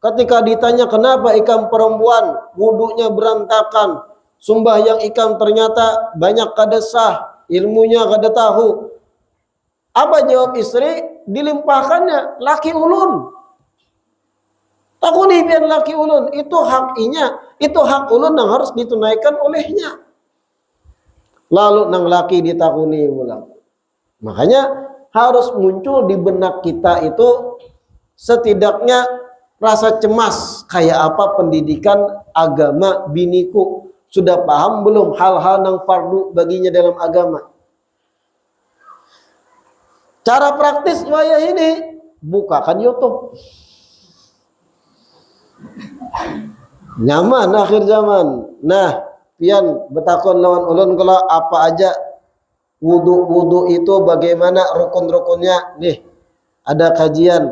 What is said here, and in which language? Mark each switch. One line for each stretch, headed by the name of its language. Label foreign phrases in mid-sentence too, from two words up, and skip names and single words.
Banjar: Ketika ditanya kenapa ikam perempuan wudunya berantakan, sembahyang ikam ternyata banyak kada sah, ilmunya kada tahu.
Indonesian: Apa jawab istri?
Banjar: Dilimpahkannya laki ulun. Takuni biar laki ulun, itu hak inya, itu hak ulun yang harus ditunaikan olehnya. Lalu nang laki ditakuni ulang.
Indonesian: Makanya harus muncul di benak kita itu setidaknya rasa cemas, kayak apa pendidikan agama biniku, sudah paham belum hal-hal yang fardu baginya dalam agama.
Banjar: Cara praktis waya ini, bukakan YouTube. Nyaman akhir zaman. Nah, pian betakon lawan ulun kalau apa aja wudu itu bagaimana rukun-rukunnya.
Indonesian: Nih, ada kajian.